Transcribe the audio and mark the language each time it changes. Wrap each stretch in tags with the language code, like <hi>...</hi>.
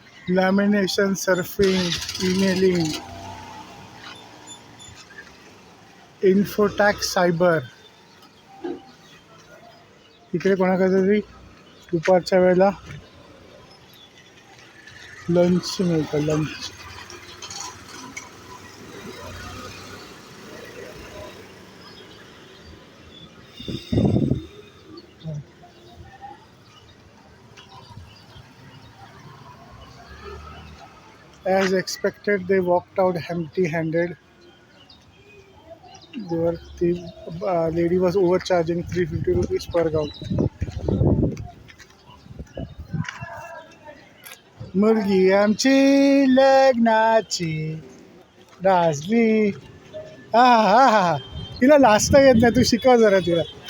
<en>Lamination, surfing, emailing, infotech, cyber.</en> <mr>इकडे कोणाकडे तरी दुपारच्या वेळेला लंच मिळतं.</mr> <en>Lunch as expected, they walked out empty-handed. The lady was overcharging 350 rupees per gown.</en> <mr>मुलगी आमची लग्नाची राजली. हा हा हा, तिला लाजता येत नाही. तू शिकव जरा तिला.</mr>